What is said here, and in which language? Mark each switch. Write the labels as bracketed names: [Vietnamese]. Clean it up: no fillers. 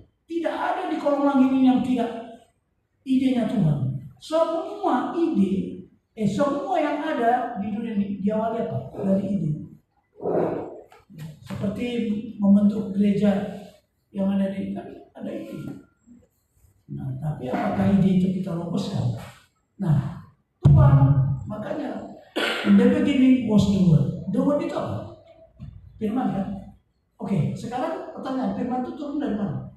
[Indonesian] Tidak ada di kolong langit ini yang tidak idenya Tuhan. Semua ide, semua yang ada di dunia ini diawali apa? Dari ide. Seperti membentuk gereja yang ada di kan ada ide. Nah, tapi apakah ide itu kita lopaskan? Nah, Tuhan makanya [English] in the beginning was the word. The word [Indonesian] itu apa? Firman kan? Oke, sekarang pertanyaan, firman itu turun dari mana?